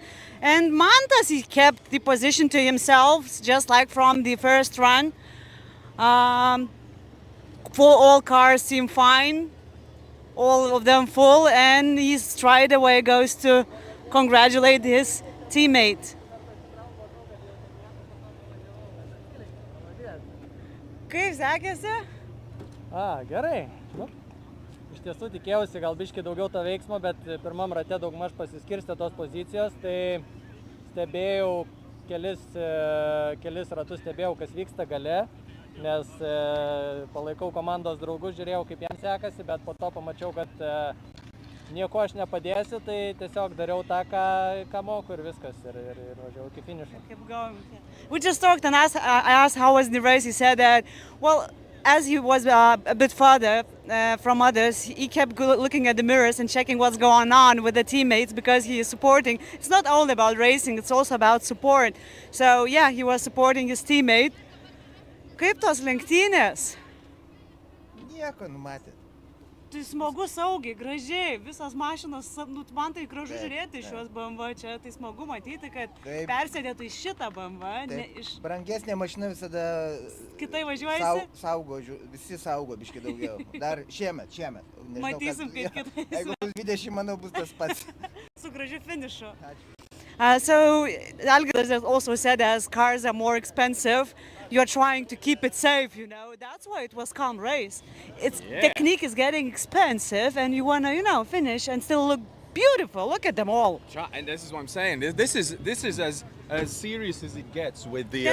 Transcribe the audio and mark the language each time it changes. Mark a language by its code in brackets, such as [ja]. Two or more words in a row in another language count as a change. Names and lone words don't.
[en] And Mantas, he kept the position to himself, just like from the first run. All cars seem fine, all of them full, and he straight away goes to congratulate his teammate. [lt] Kaip sekėsi? Gerai. Nu, iš tiesų tikėjausi gal biškai daugiau to veiksmo, bet pirmam rate daugmaž pasiskirstė tos pozicijos, tai stebėjau kelis ratus, stebėjau, kas vyksta gale, nes palaikau komandos draugus, žiūrėjau, kaip jam sekasi, bet po to pamačiau, kad nieko aš nepadėsiu, tai tiesiog dariau tą, ką moku ir viskas, ir važiavau iki finišo. [en] We just talked and I asked how was the race. He said that, well, as he was a bit further from others, he kept looking at the mirrors and checking what's going on with the teammates because he is supporting. It's not only about racing, it's also about support. So yeah, he was supporting his teammate. [lt] Kaip tos lenktynės? Nieko, numatėt. Tai smagu, saugiai, gražiai, visas mašinos, nu, man tai gražu žiūrėti šios BMW, čia tai smagu matyti, kad persėdėtų į šitą BMW. Brangesnė mašina visada... Kitai važiuojasi? Saugo, visi saugo biškai daugiau. Dar šiemet. Matysim, kaip kitais. Jeigu 20, manau, bus tas pats. Su gražiu finišu. [en] So, Algirdas also said as cars are more expensive, you're trying to keep it safe, you know. That's why it was calm race. Technique is getting expensive and you want to, finish and still look beautiful. Look at them all. And this is what I'm saying. This is as serious as it gets with the...